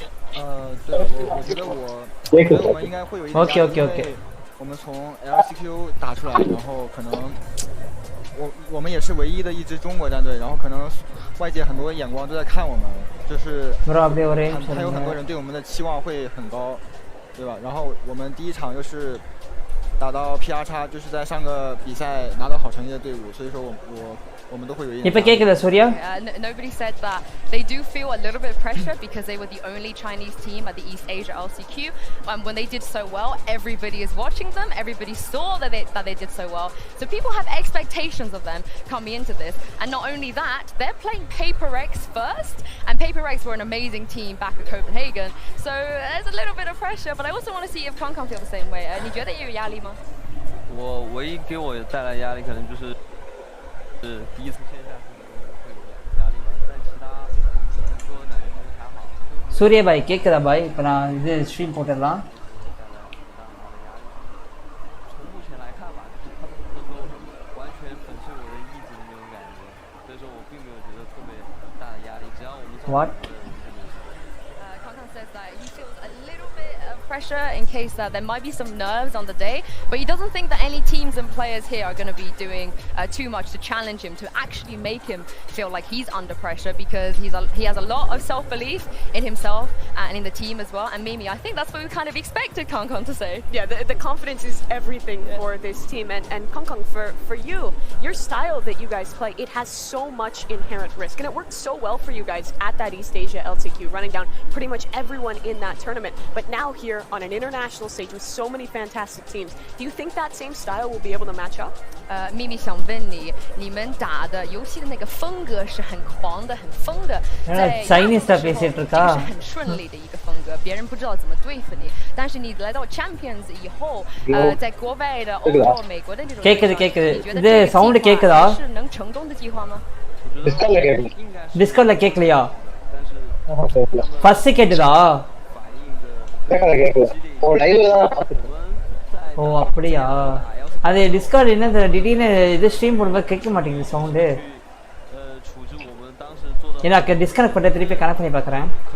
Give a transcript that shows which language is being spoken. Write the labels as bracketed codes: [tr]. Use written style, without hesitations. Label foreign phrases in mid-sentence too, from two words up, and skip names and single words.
[zh] 对，我觉得我们应该会有一点压力，因为我们从 LCQ 打出来，然后可能我们也是唯一的一支中国战队，然后可能外界很多眼光都在看我们，就是还有很多人对我们的期望会很高，对吧？然后我们第一场又是打到 PR 叉，就是在上个比赛拿到好成绩的队伍，所以说我们都会有一点。 [ta] இப்ப கேக்குதா சூர்யா? [en] Nobody said that they do feel a little bit of pressure because they were the only Chinese team at the East Asia LCQ. When they did so well, everybody is watching them. Everybody saw that they did so well. So people have expectations of them coming into this. And not only that, they're playing PaperX first. And PaperX were an amazing team back at Copenhagen. So there's a little bit of pressure. But I also want to see if Kong feel the same way. [zh] 你觉得有压力吗？我唯一给我带来压力可能就是第一次线下可能会有压力吧，但其他说感觉还好。 [ta] சூர்யா பாய் கேக்குதா பாய்? இப்ப நான் இது ஸ்ட்ரீம் போட்டுடலாம். [zh] 从目前来看吧，就是他们不能说完全粉碎我的意志的那种感觉，所以说我并没有觉得特别大的压力，只要我们 What? [en] Says that he feels a little bit of pressure in case that there might be some nerves on the day, but he doesn't think that any teams and players here are going to be doing too much to challenge him, to actually make him feel like he's under pressure, because he has a lot of self-belief in himself and in the team as well. And Mimi, I think that's what we kind of expected Kong to say. Yeah, the confidence is everything for this team, and Kong, for you, your style that you guys play, it has so much inherent risk, and it worked so well for you guys at that East Asia LCQ, running down pretty much everyone in that tournament. But now here on an international stage with so many fantastic teams, do you think that same style will be able to match up? [zh] 秘密想问你，你们打的游戏的那个风格是很狂的、很疯的，在 [ta] Chinese 的 பேசிட்டு இருக்கா？ [zh] 是很顺利的一个风格，别人不知道怎么对付你。但是你来到 Champions 以后，在国外的欧洲、美国的那种， [ta] கேக்குது இது சவுண்ட் கேக்குதா？ [zh] 是能成功的计划吗？ [ta] Discordல கேக்கலையா? ஃபர்ஸ்ட் கேட்டுதா? ஓ அப்படியா? அது டிஸ்கார்ட் என்ன திடீர்னு இது ஸ்ட்ரீம் போடும்போது கேட்க மாட்டேங்குது சவுண்டு. எனக்கு டிஸ்கனெக்ட் பண்ண திருப்பி கனெக்ட் பண்ணி பார்க்குறேன்.